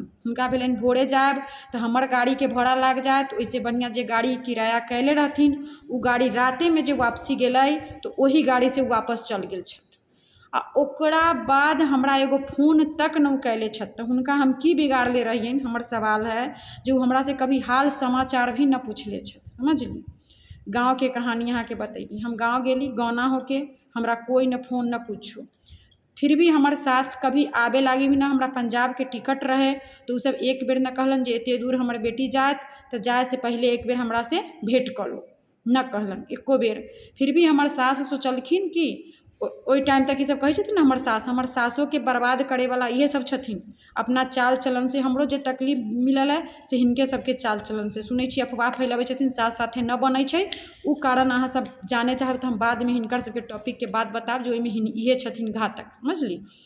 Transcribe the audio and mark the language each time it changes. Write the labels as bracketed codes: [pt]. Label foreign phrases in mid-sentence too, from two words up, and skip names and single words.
[mai] हुनका भेलनि भोरे जायब तो हमर गाड़ी के भाड़ा लाग जायत, ओइसे बढ़िया जे गाड़ी किराया कैले रहथिन उ गाड़ी राते में जे वापसी गेलै, तो ओही गाड़ी से वापस चल गेल छथि। आ ओकरा बाद हमरा एगो फोन तक न कैले छथि। तो हुनका हम की बिगाड़ले रहियनि, हमर सवाल है, जे उ हमरा से कभी हाल समाचार भी न पूछले छथि, समझली। गाँव के कहानी अहाँ के बतैली। हम गाँव गेली गौना होके, हमरा कोई न फोन न कुछो। फिर भी हमर सास कभी आबे लागी भी ना। हमरा पंजाब के टिकट रहे, तो उ सब एक बेर न कहलन जे एते दूर हमर बेटी जात, तो जाए से पहले एक बेर हमरा से भेंट कर लो, न कहलन एको बेर। फिर भी हमर सास सोचलखिन कि ओहि टाइम तक ई सब कहै छथिन न, हमर सासो के बर्बाद करे वाला इहे सब छथिन। अपना चाल चलन से हमरो जे तकलीफ मिलल है, से हिनके सबके चाल चलन से। सुनै छी अफवाह फैलाबै छथिन, सास साथे न बनै छै। उ कारण अहाँ सब जाने चाहब तो हम बाद में हिनकर सबके टॉपिक के बात बताब, जो ओहिमे इहे छथिन घातक, समझली।